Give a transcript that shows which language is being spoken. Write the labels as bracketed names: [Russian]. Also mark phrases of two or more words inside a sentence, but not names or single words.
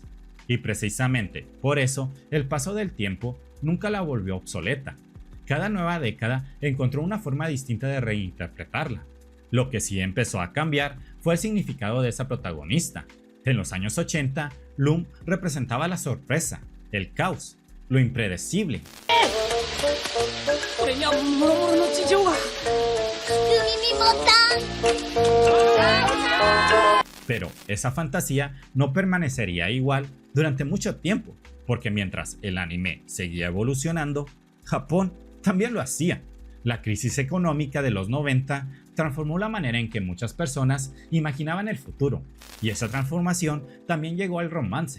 [Spanish] Y precisamente por eso el paso del tiempo nunca la volvió obsoleta. Cada nueva década encontró una forma distinta de reinterpretarla. Lo que sí empezó a cambiar fue el significado de esa protagonista. En los años 80, Loom representaba la sorpresa, el caos, lo impredecible. [Japanese] 俺にはもろもろの事情が。 [Spanish] Pero esa fantasía no permanecería igual durante mucho tiempo, porque mientras el anime seguía evolucionando, Japón también lo hacía. La crisis económica de los 90 transformó la manera en que muchas personas imaginaban el futuro, y esa transformación también llegó al romance.